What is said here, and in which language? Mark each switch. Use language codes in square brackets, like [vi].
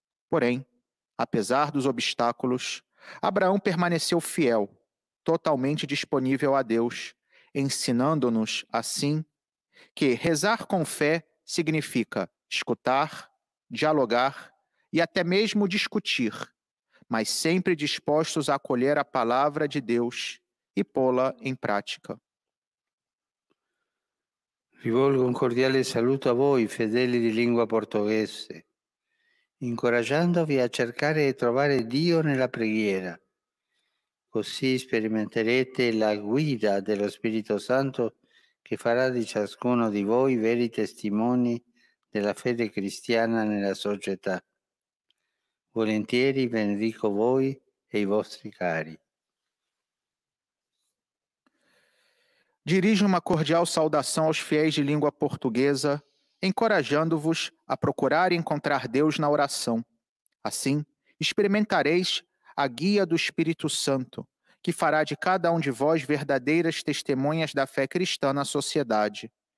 [pt] Porém, apesar dos obstáculos, Abraão permaneceu fiel, totalmente disponível a Deus, ensinando-nos, assim, que rezar com fé significa escutar, dialogar e até mesmo discutir, mas sempre dispostos a acolher a palavra de Deus e pô-la em prática. [it] Rivolgo un cordiale saluto a voi, fedeli di lingua portoghese, incoraggiandovi a cercare di trovare Dio nella preghiera. Così sperimenterete la guida dello Spirito Santo che farà di ciascuno di voi veri testimoni della fede cristiana nella società. Volentieri benedico voi e i vostri cari. [pt] Dirijo uma cordial saudação aos fiéis de língua portuguesa, encorajando-vos a procurar e encontrar Deus na oração. Assim, experimentareis a guia do Espírito Santo, que fará de cada um de vós verdadeiras testemunhas da fé cristã na sociedade.